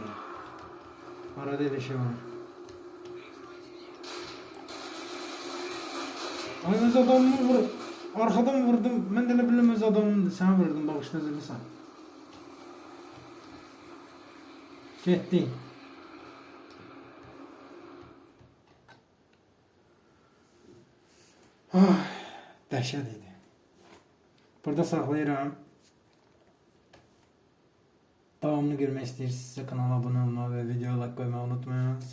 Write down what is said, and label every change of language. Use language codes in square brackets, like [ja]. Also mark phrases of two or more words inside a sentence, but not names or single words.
[tr] Arada öyle şey var. Ay öz adamımı vur. Arkadan vurdum. Ben de ne bileyim öz adamımdı. Sen vurdun. Bağışla zırhlısan. Gitti. [az] Dəhşət idi. Burada saxlayıram. Davamını görmək istəyirsinizsə kanala abunə olmağı və videoya like qoymağı unutmayın.